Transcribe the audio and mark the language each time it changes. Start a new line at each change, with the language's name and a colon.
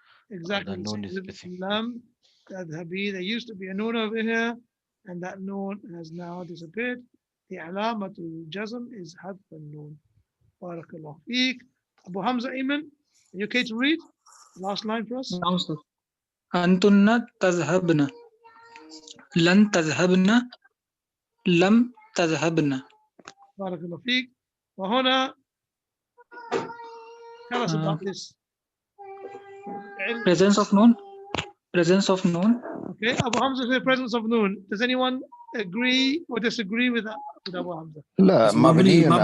English: Exactly. The noon same is with missing. lam tadhhabi. There used to be a noon over here, and that noon has now disappeared. The alamatul jazm is hadf al-noon. Barakallahu feek. Abu Hamza Ayman, are you okay to read? Last line for us.
Arabic: نعم أستاذ. أنتن تذهبن لن تذهبن لم تذهبن.
English: Barakallahu feek.
Arabic: وهنا,
English: tell us about this. Presence of noon. Presence of noon. Okay, Abu Hamza says presence of noon. Does anyone agree or disagree with that? With Abu Hamza?
Arabic: لا مبني على